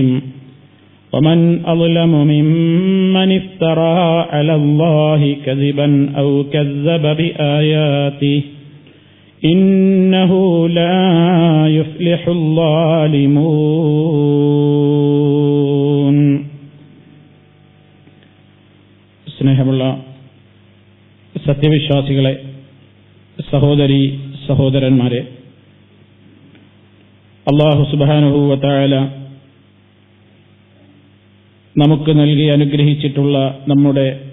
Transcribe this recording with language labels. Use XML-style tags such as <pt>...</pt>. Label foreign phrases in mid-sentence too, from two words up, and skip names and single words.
<ar>ومن أظلم ممن افترى على الله كذبا أو كذب بآياته إنه لا يفلح الظالمون.</ar> <ml>സ്നേഹമുള്ള സത്യവിശ്വാസികളെ, സഹോദരീ സഹോദരന്മാരെ, അല്ലാഹു</ml> <ar>سبحانه وتعالى</ar> <ml>നമുക്ക് നൽകി അനുഗ്രഹിച്ചിട്ടുള്ള നമ്മുടെ</ml>